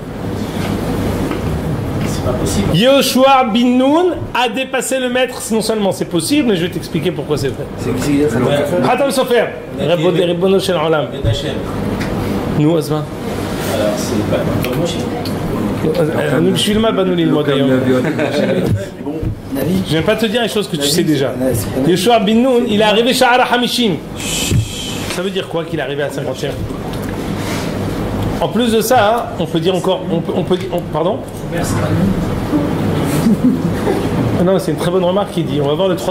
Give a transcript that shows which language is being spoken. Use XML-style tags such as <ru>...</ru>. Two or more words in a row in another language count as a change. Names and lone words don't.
<fr>C'est pas possible. Yehoshua bin Nun a dépassé le maître. Non seulement c'est possible, mais je vais t'expliquer pourquoi c'est vrai.</fr> <he>Hatam Sofer, רבונו של עולם.</he> <fr>Nous, Asma. Alors, c'est pas comme Moshe.</fr> <he>nous בשביל מה באנו ללמוד היום?</he> <fr>Je ne vais pas te dire les choses que tu sais déjà. Yehoshua bin Nun, il est arrivé</fr> <he>שער החמישים.</he> <fr>Ça veut dire quoi qu'il est arrivé à 50e? En plus de ça, on peut dire encore... pardon? Non, c'est une très bonne remarque qu'il dit.</fr>